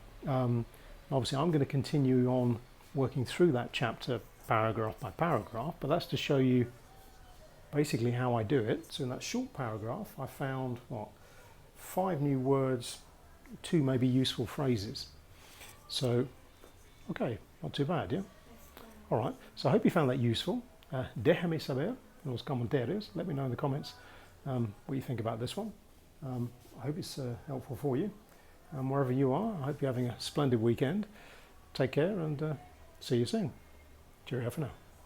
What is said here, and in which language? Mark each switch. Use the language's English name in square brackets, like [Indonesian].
[English] Obviously, I'm going to continue on working through that chapter paragraph by paragraph, but that's to show you basically how I do it. So in that short paragraph, I found, 5 new words, 2 maybe useful phrases. So, okay, not too bad, yeah? All right, so I hope you found that useful. [Spanish] Déjame saber en los comentarios. [English] Let me know in the comments what you think about this one. I hope it's helpful for you. Wherever you are, I hope you're having a splendid weekend. Take care and see you soon. Cheerio for now.